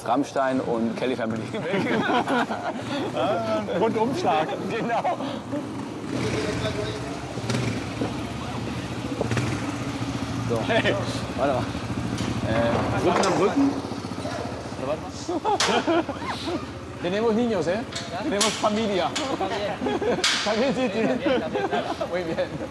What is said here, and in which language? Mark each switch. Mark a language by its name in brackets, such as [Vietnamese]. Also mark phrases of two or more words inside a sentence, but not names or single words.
[German] Rammstein und Kelly Family weg. Rundumschlag. Genau. So, Hey. warte mal. Rücken am Rücken. Oder warte mal. [Spanish] Tenemos niños, ¿eh? Tenemos familia. También sí, muy bien.